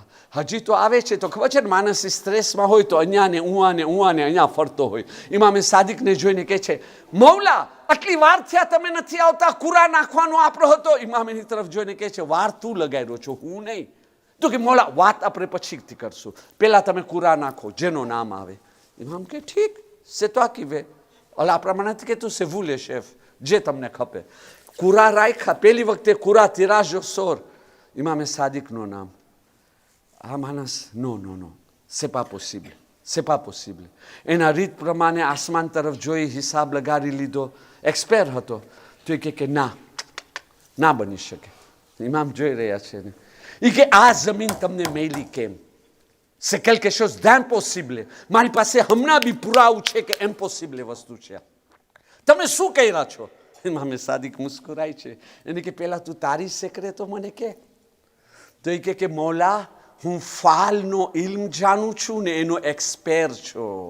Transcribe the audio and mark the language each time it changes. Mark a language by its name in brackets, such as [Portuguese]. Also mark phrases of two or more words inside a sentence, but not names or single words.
[Gujarati] હજી તો આવે છે તો ખબર છે ને, માણસ સ્ટ્રેસમાં હોય તો અહીંયા ને અહીંયા ફરતો હોય. ઇમામે સાદિકને જોઈને કહે છે, મૌલા આટલી વાર થયા તમે નથી આવતા, કુરા નાખવાનો આપણો હતો. ઇમામ એની તરફ જોઈને કહે છે, વાર તું લગાડ્યો છો, હું નહીં. તો કે મૌલા વાત આપણે પછીથી કરશું, પહેલા તમે કુરા નાખો, જેનો નામ આવે. ઇમામ કે ઠીક [French] c'est toi qui veux. [Gujarati] ઓલા આપણા નથી કહેતું [French] c'est vous le chef, [Gujarati] જે તમને ખપે. કુરા રાખ્યા, પહેલી વખતે કુરા તિરાજો સોર. ઇમામે સાદિકનું નામ. આ માણસ [English] no no no, [French] c'est pas possible, c'est pas possible. [Gujarati] એના રીત પ્રમાણે આસમાન તરફ જોઈ હિસાબ લગાડી લીધો, એક્સપેર હતો. તો એ કે ના, ના બની શકે. ઇમામ જોઈ રહ્યા છે ને, એ કે આ જમીન તમને મેલી કેમ? [French] c'est quelque chose d'impossible. [Gujarati] મારી પાસે હમણાં બી પુરાવું છે કે ઇમ્પોસિબલ વસ્તુ છે. તમે શું કહી રહ્યા છો? ઇમામે સાદિક મુસ્કુરાય છે. એને કે પહેલા તું તારી સેકરે તો મને કે. તો એ કે મૌલા હું ફાલનો ઇલ્મ જાણું છું ને એનો એક્સપેર છું.